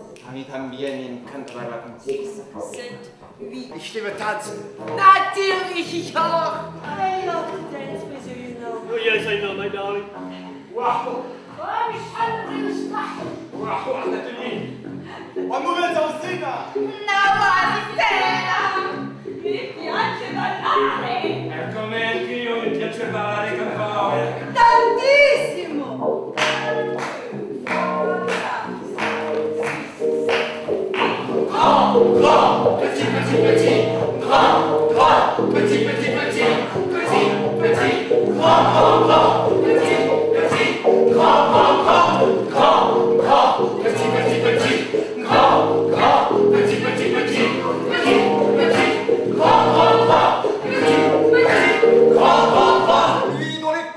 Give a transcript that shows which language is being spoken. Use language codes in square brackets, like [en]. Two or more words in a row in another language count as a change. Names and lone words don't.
[es] A mí también me encanta bailar contigo. 7, 8. [de] Ich liebe tanzen. Natürlich, ich auch. [en] I love to dance with you, you know. Oh, yes, I know, my darling. Wow! [ar] Oh, مش قادرة أشرح. Wow! Anatoli! Amore Tausina! [it] Mi piace ballare. È come anch'io mi piace ballare con voi. Tantissimo. [fr] Grand, petit, petit, petit, grand, petit, petit, petit, petit, petit, grand, petit, petit, grand, petit, petit, petit, grand, petit, petit, petit, petit, petit, grand, petit, petit, grand,